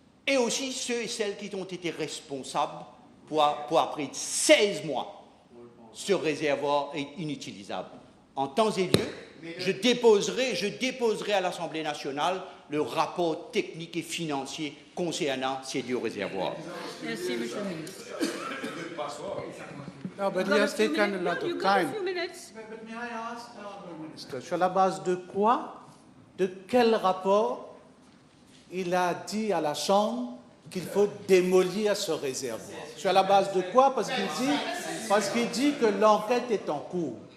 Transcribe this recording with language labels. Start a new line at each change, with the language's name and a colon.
French: et aussi ceux et celles qui ont été responsables pour après 16 mois. Ce réservoir est inutilisable. En temps et lieu, je déposerai à l'Assemblée nationale le rapport technique et financier concernant ces deux réservoirs. Merci, Monsieur le Ministre.
English: No, but he has taken a lot of time. But may I ask, Honourable Minister,
French: sur la base de quoi, de quel rapport il a dit à la Chambre qu'il faut démolir ce réservoir? Sur la base de quoi? Parce qu'il dit que l'enquête est en cours.